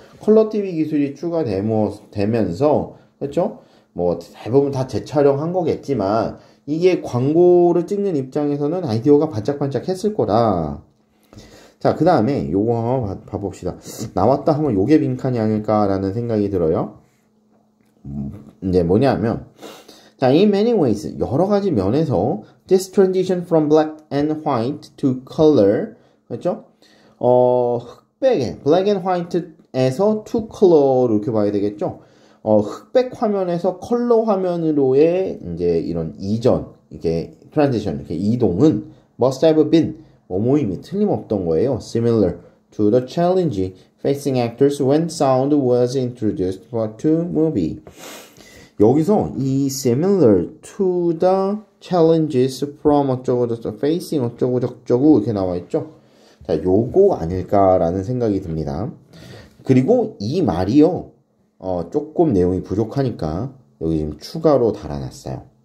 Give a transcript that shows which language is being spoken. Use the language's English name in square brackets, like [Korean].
[Korean] 컬러 TV 기술이 추가되면서 그렇죠? 대부분 다 재촬영한 거겠지만 이게 광고를 찍는 입장에서는 아이디어가 반짝반짝 했을 거다. 자, 그 다음에 요거 한번 봐봅시다. 나왔다 하면 요게 빈칸이 아닐까라는 생각이 들어요. 이제 뭐냐면 자, [English] in many ways [Korean] 여러 가지 면에서 [English] this transition from black and white to color [Korean] 그렇죠? 흑백에 [English] black and white [Korean] 에서 [English] to color [Korean] 이렇게 봐야 되겠죠? 흑백 화면에서 컬러 화면으로의 이제 이런 이전 이게 transition 이렇게 이동은 [English] must have been [Korean] 모임이 틀림없던 거예요. [English] Similar to the challenge facing actors when sound was introduced to movie. [Korean] 여기서 이 [English] similar to the challenges from [Korean] 어쩌고저쩌고 [English] facing [Korean] 어쩌고저쩌고 이렇게 나와 있죠. 자, 요거 아닐까라는 생각이 듭니다. 그리고 이 말이요. 조금 내용이 부족하니까 여기 지금 추가로 달아놨어요.